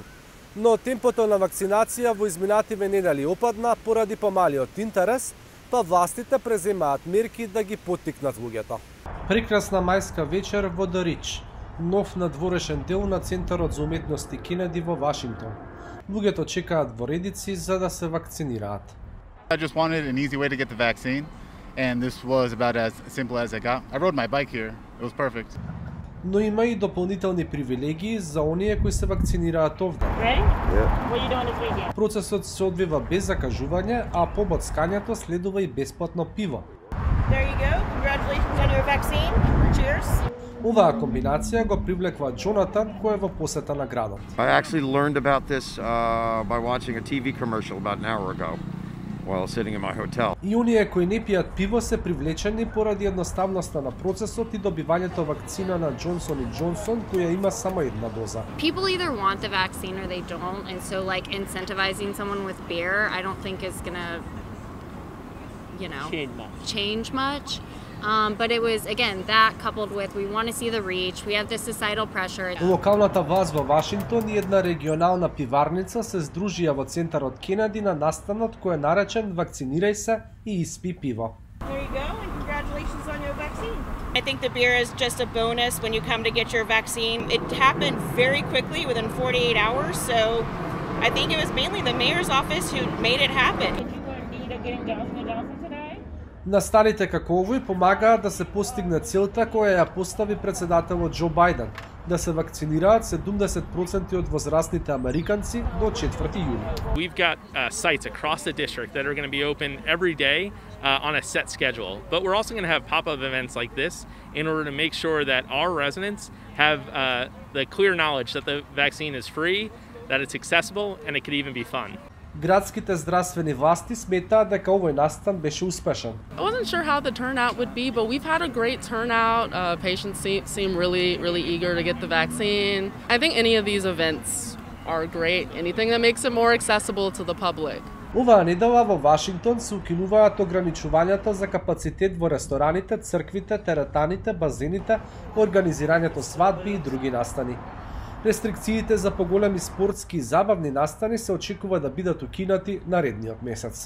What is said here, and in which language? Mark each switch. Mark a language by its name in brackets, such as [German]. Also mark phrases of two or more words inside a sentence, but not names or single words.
[Macedonian] Но темпото на вакцинација во изминативе недели опадна поради помалиот интерес, па властите преземаат мерки да ги поттикнат луѓето. Прекрасна мајска вечер во The Ridge, нов надворешен дел на Центарот за уметности Кенеди во Вашингтон. Луѓето чекаат во редици за да се вакцинираат. [English] I just wanted an easy way to get the vaccine, and this was about as simple as it got. I rode my bike here. It was perfect. [Macedonian] Но има и дополнителни привилегии за оние кои се вакцинираат овде. Процесот се одвива без закажување, а по боцкањето следува и бесплатно пиво. Оваа комбинација го привлекува Джонатан кој е во посета на градот. [English] I actually learned about this by watching a TV commercial about an hour ago while sitting in my hotel. [Macedonian] И оние кои не пијат пиво се привлечени поради едноставноста на процесот и добивањето вакцина на Johnson & Johnson која има само една доза. [English] People either want the vaccine or they don't, and so like incentivizing someone with beer, I don't think is gonna, change much. But it was, again, that coupled with we want to see the reach, we have the societal pressure. [Macedonian] Локалната власт во Вашингтон и една регионална пиварница се здружија во Центарот Кенеди на настанот кој е наречен "Вакцинирај се и испи пиво". [English] There you go, and congratulations on your vaccine. I think the beer is just a bonus when you come to get your vaccine. It happened very quickly, within 48 hours, so I think it was mainly the mayor's office who made it happen. Did you need a getting Johnson & Johnson today? [Macedonian] Настаните како овој помагаат да се постигне целта која ја постави председателот Џо Бајден, да се вакцинираат 70% од возрастните американци до 4 јуни. [English] We've got sites across the district that are going to be open every day on a set schedule, but we're also going to have pop-up events like this in order to make sure that our residents have the clear knowledge that the vaccine is free, that it's accessible, and it could even be fun. [Macedonian] Градските здравствени власти сметаат дека овој настан беше успешен. [English] I wasn't sure how the turnout would be, but we've had a great turnout. Patients seem really eager to get the vaccine. I think any of these events are great. Anything that makes it more accessible to the public. [Macedonian] Оваа недела во Вашингтон се укинуваат ограничувањата за капацитет во рестораните, црквите, теретаните, базените, организирањето свадби и други настани. Рестрикциите за поголеми спортски и забавни настани се очекува да бидат укинати наредниот месец.